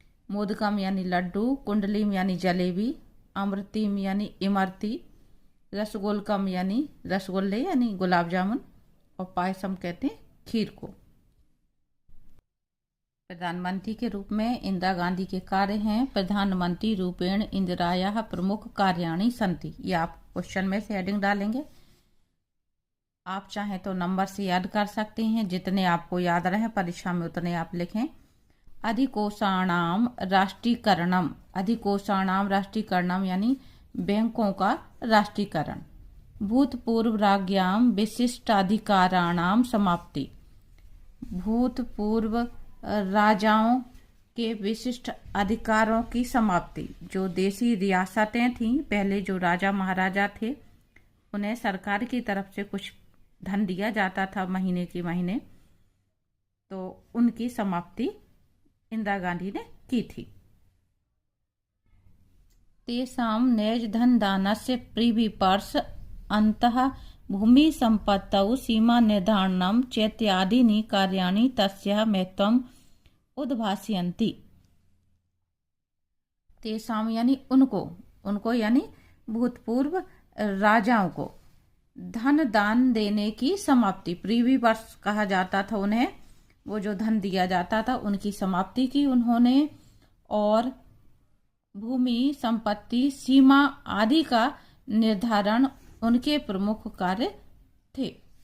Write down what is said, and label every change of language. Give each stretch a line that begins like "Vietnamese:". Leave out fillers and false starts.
Hindi: मोदकम यानी लड्डू, कुंडलीम यानी जलेबी, अमृतीम यानी इमरती, रसगोलकम यानी रसगुल्ले यानी गुलाब जामुन, और पायसम कहते हैं खीर को। प्रधानमंत्री के रूप में इंदिरा गांधी के कार्य हैं।
Sanskrit: प्रधानमंत्री रूपेण इंदिरायाः प्रमुख कार्याणि सन्ति।
Hindi: ये आप क्वेश्चन में से हेडिंग डालेंगे। आप चाहें तो नंबर से याद कर सकते हैं, जितने आपको याद रहे परीक्षा में उतने आप लिखें।
Sanskrit: अधिकोषाणाम राष्ट्रीकरणम। अधिकोषाणाम राष्ट्रीकरणम
Hindi: यानी बैंकों का राष्ट्रीकरण।
Sanskrit: भूतपूर्व राज्ञाम विशिष्टाधिकाराणाम समाप्ति।
Hindi: भूतपूर्व राजाओं के विशिष्ट अधिकारों की समाप्ति। जो देसी रियासतें थीं, पहले जो राजा महाराजा थे, उन्हें सरकार की तरफ से कुछ धन दिया जाता था महीने की महीने, तो उनकी समाप्ति इंदिरा गांधी ने की थी।
Sanskrit: तेषां नैज धन दानस्य प्रीविपर्श अंतः भूमि संपत्तौ सीमा निर्धारणं चैत्यादीनि कार्याणि तस्याः महत्वम् उद्भासयन्ति।
Hindi: तेषां यानी उनको यानी भूतपूर्व राजाओं को धन दान देने की समाप्ति, प्रीविपर्श कहा जाता था उन्हें, वो जो धन दिया जाता था उनकी समाप्ति की उन्होंने। और भूमि संपत्ति सीमा आदि का निर्धारण उनके प्रमुख कार्य थे।